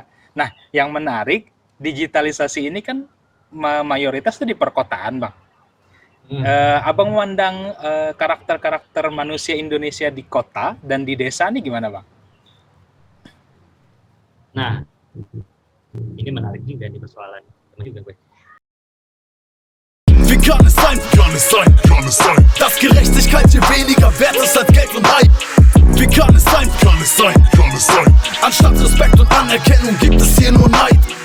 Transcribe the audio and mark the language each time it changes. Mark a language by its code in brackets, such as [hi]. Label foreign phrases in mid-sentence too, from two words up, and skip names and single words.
[id] Nah, yang menarik, digitalisasi ini kan mayoritas itu di perkotaan, Bang. Abang memandang karakter manusia Indonesia di kota dan di desa ini gimana, Bang? Nah, ini menarik juga nih persoalan. Juga gue. [de] Wie kann es sein, dass Gerechtigkeit hier weniger wert ist als Geld und Hype? Wie kann es sein, anstatt Respekt und Anerkennung gibt es hier nur Neid?